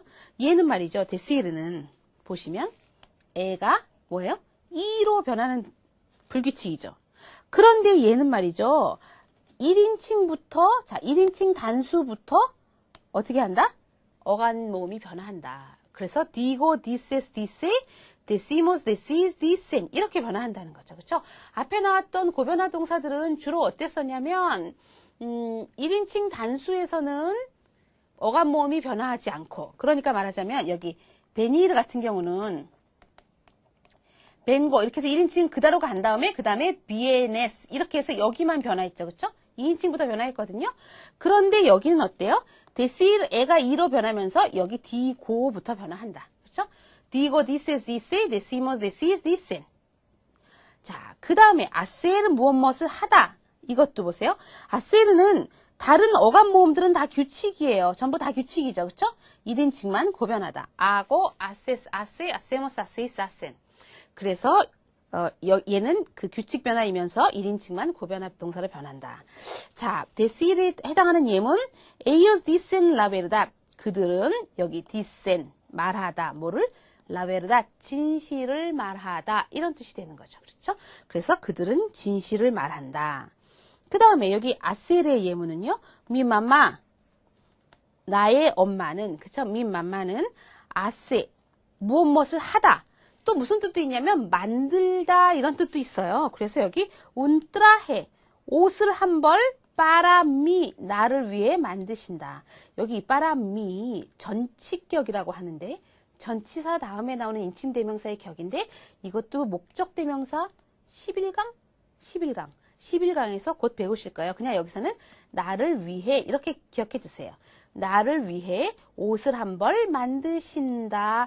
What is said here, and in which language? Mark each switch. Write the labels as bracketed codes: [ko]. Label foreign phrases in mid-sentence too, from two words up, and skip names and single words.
[ko] 얘는 말이죠. decir는 보시면 애가 뭐예요? 이로 변하는 불규칙이죠. 그런데 얘는 말이죠. 1인칭부터 자, 1인칭 단수부터 어떻게 한다? 어간 모음이 변화한다. 그래서 [es] digo, dices, dice, decimos, decís, dicen [ko] 이렇게 변화한다는 거죠. 그렇죠? 앞에 나왔던 고변화 동사들은 주로 어땠었냐면 1인칭 단수에서는 어감 모음이 변화하지 않고 그러니까 말하자면 여기 venir 같은 경우는 vengo 이렇게 해서 1인칭 그대로 간 다음에 그 다음에 vienes 이렇게 해서 여기만 변화했죠. 그렇죠? 2인칭부터 변화했거든요. 그런데 여기는 어때요? decir 애가 2로 변하면서 여기 digo부터 변화한다. 그렇죠? [es] digo, dices, dice, decimos, decís, dicen. [ko] 자, 그 다음에 hacer은 무엇을 하다. 이것도 보세요. hacer는 다른 어감 모음들은 다 규칙이에요. 전부 다 규칙이죠. 그렇죠? 1인칭만 고변하다. [es] hago, haces, hace, hacemos, hacéis, hacen. [ko] 그래서 얘는 그 규칙 변화이면서 1인칭만 고변화 동사를 변한다. 자, decir에 해당하는 예문 [es] ellos dicen la verdad. [ko] 그들은 여기 dicen 말하다. 뭐를? [es] la verdad, [ko] 진실을 말하다 이런 뜻이 되는 거죠. 그렇죠? 그래서 그들은 진실을 말한다. 그 다음에 여기 hacer의 예문은요. [es] mi mamá, [ko] 나의 엄마는, 그쵸? [es] mi mamá [ko] 는 hace, 무엇을 하다. 또 무슨 뜻도 있냐면 만들다 이런 뜻도 있어요. [es] 그래서 여기 un traje, [ko] 옷을 한 벌 [es] para mí, [ko] 나를 위해 만드신다. 여기 [es] para mí [ko] 전치격이라고 하는데 전치사 다음에 나오는 인칭대명사의 격인데 이것도 목적대명사 11강에서 곧 배우실 거예요. 그냥 여기서는 나를 위해 이렇게 기억해 주세요. 나를 위해 옷을 한 벌 만드신다.